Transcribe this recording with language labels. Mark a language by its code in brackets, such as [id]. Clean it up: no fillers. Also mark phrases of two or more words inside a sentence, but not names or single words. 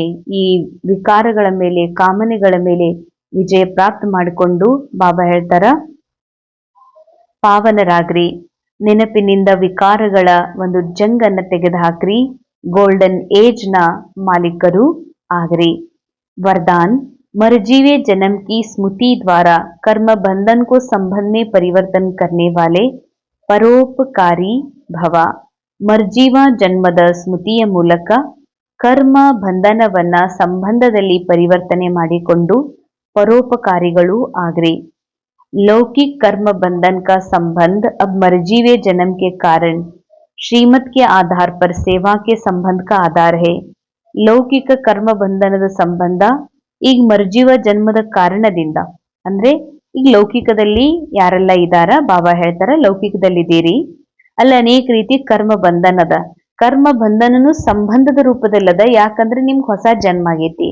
[kn] ಈ ವಿಕಾರಗಳ ಮೇಲೆ, ಕಾಮನೆಗಳ ಮೇಲೆ ವಿಜಯ ಪ್ರಾಪ್ತ ಮಾಡಿಕೊಂಡು ಬಾಬಾ ಹೇಳ್ತಾರ ಪಾವನರಾಗ್ರಿ. ನೆನಪಿನಿಂದ ವಿಕಾರಗಳ ಒಂದು ಜಂಗನ್ನ ತೆಗೆದುಹಾಕ್ರಿ, [en] golden age [kn] ನ ಮಾಲೀಕರು ಆಗ್ರಿ. [hi] वरदान, मरजीवे जन्म की स्मृति द्वारा कर्म बंधन को संबंध में परिवर्तन करने वाले परोपकारी भव. [kn] ಮರ್ಜೀವ ಜನ್ಮದ ಸ್ಮೃತಿಯ ಮೂಲಕ ಕರ್ಮ ಬಂಧನವನ್ನ ಸಂಬಂಧದಲ್ಲಿ ಪರಿವರ್ತನೆ ಮಾಡಿಕೊಂಡು ಪರೋಪಕಾರಿಗಳು ಆಗ್ರಿ. [hi] लौकिक कर्म बंधन का संबंध अब मर्जीवे जन्म के कारण श्रीमत के आधार पर सेवा के संबंध का आधार है. [kn] ಲೌಕಿಕ ಕರ್ಮ ಬಂಧನದ ಸಂಬಂಧ ಈಗ ಮರ್ಜೀವ ಜನ್ಮದ ಕಾರಣದಿಂದ ಅಂದ್ರೆ ಈಗ ಲೌಕಿಕದಲ್ಲಿ ಯಾರೆಲ್ಲ ಇದಾರ, ಬಾಬಾ ಹೇಳ್ತಾರ ಲೌಕಿಕದಲ್ಲಿದ್ದೀರಿ, ಅಲ್ಲಿ ಅನೇಕ ರೀತಿ ಕರ್ಮ ಬಂಧನದ. ಕರ್ಮ ಬಂಧನನು ಸಂಬಂಧದ ರೂಪದಲ್ಲದ, ಯಾಕಂದ್ರೆ ನಿಮ್ಗೆ ಹೊಸ ಜನ್ಮ ಆಗೈತಿ.